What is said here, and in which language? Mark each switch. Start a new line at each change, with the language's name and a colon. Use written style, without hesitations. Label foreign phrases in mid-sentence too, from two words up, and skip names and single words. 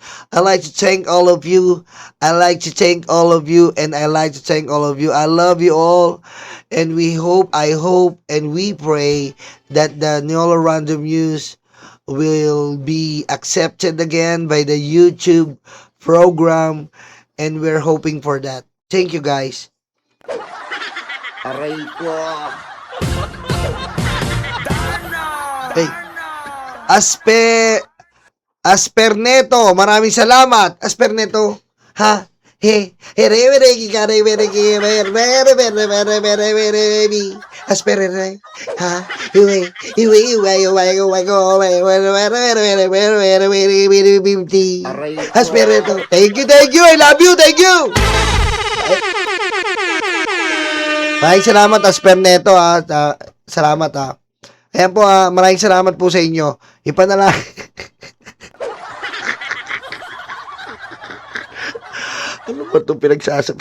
English: I like to thank all of you. I like to thank all of you, and I like to thank all of you. I love you all, and I hope, and we pray that the Nyolo Random News will be accepted again by the YouTube program, and we're hoping for that. Thank you, guys.
Filipino: Aray ko. Hey, Asperneto, maraming salamat. Asperneto, ha? Asperneto, ha? Asperneto,
English: thank you, I love you, thank you.
Filipino: Maraming salamat, Asperneto, salamat, Ayan po, maraming salamat po sa inyo. Ipanalangin. Ano ba itong pinagsasabi?